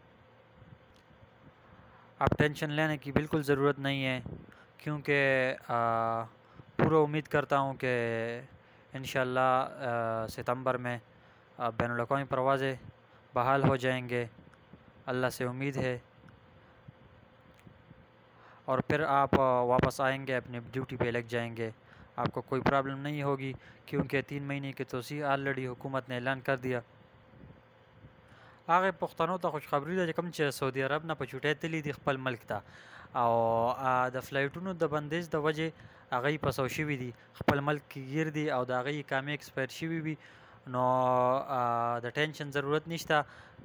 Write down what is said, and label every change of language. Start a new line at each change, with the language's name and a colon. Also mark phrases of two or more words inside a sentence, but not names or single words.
Urdu: اب ٹینشن لینے کی بالکل ضرورت نہیں ہے، کیونکہ پورا امید کرتا ہوں کہ انشاءاللہ ستمبر میں بین الاقوامی پروازیں بحال ہو جائیں گے، اللہ سے امید ہے، اور پھر آپ واپس آئیں گے، اپنی ڈیوٹی پہ لگ جائیں گے، آپ کو کوئی پرابلم نہیں ہوگی، کیونکہ 3 مہینے کی توسیع آلریڈی حکومت نے اعلان کر دیا۔
Pashto: هغه پښتنو ته خوشخبری ده چې کوم چې سعودي عرب نه په چوټۍ تللی دي خپل ملک ته، او د فلایټونو د بندیز د وجې هغه پسو شوي دي، خپل ملک کې گیر دي او د هغه اقامې ایکسپایر شوي وي، نو د ټینشن ضرورت نشته۔